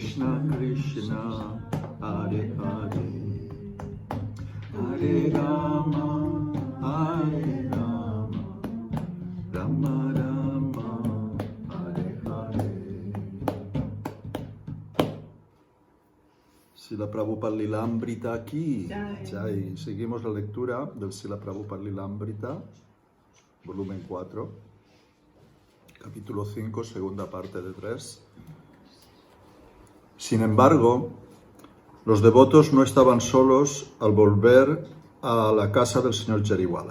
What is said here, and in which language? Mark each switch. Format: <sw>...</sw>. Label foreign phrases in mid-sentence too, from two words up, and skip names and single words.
<sa>कृष्ण, हरे हरे, हरे राम, राम राम, हरे हरे.</sa> <es>Srila Prabhupada Lilamrita aquí. Jai. Seguimos la lectura del Srila Prabhupada Lilamrita, volumen 4, capítulo 5, segunda parte de 3. Sin embargo, los devotos no estaban solos al volver a la casa del señor Jariwala.</es>